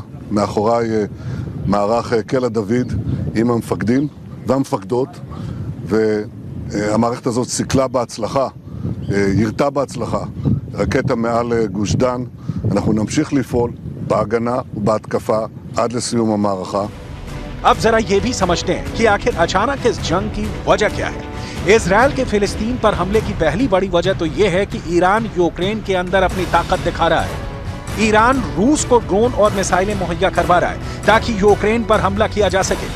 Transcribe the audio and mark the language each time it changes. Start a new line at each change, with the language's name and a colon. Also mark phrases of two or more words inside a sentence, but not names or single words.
Hebrew: מאחוריי מערך קלע דוד עם המפקדים והמפקדות, והמערכת הזאת סיכלה בהצלחה, ירתה בהצלחה רקטה מעל גוש דן. אנחנו נמשיך לפעול בהגנה ובהתקפה עד לסיום המערכה.
Hindi: अब जरा ये भी समझते हैं कि आखिर अचानक इस जंग की वजह क्या है। इजरायल के फिलिस्तीन पर हमले की पहली बड़ी वजह तो यह है कि ईरान यूक्रेन के अंदर अपनी ताकत दिखा रहा है। ईरान रूस को ड्रोन और मिसाइलें मुहैया करवा रहा है ताकि यूक्रेन पर हमला किया जा सके।